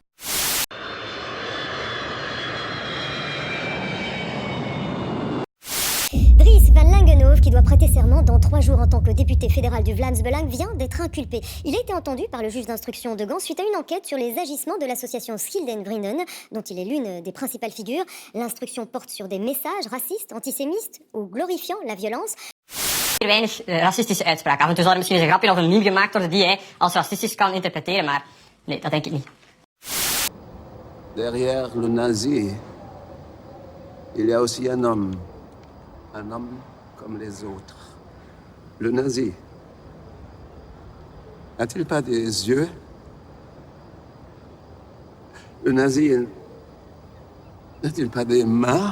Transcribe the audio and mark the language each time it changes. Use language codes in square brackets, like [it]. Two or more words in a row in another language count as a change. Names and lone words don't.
[fr] Dries Van Langenhove, qui doit prêter serment dans 3 jours en tant que député fédéral du Vlaams-Belang, vient d'être inculpé. Il a été entendu par le juge d'instruction de Gand suite à une enquête sur les agissements de l'association Schilden Vrienden, dont il est l'une des principales figures. L'instruction porte sur des messages racistes, antisémites ou glorifiant la violence. [nl] Weinig racistische uitspraken. Af en toe zal er misschien eens een grapje of een meme gemaakt worden die hij als racistisch kan interpreteren, maar nee, dat denk ik niet. [fr] Derrière le nazi, il y a aussi un homme comme les autres. Le nazi, n'a-t-il pas des yeux? Le nazi, n'a-t-il pas des mains?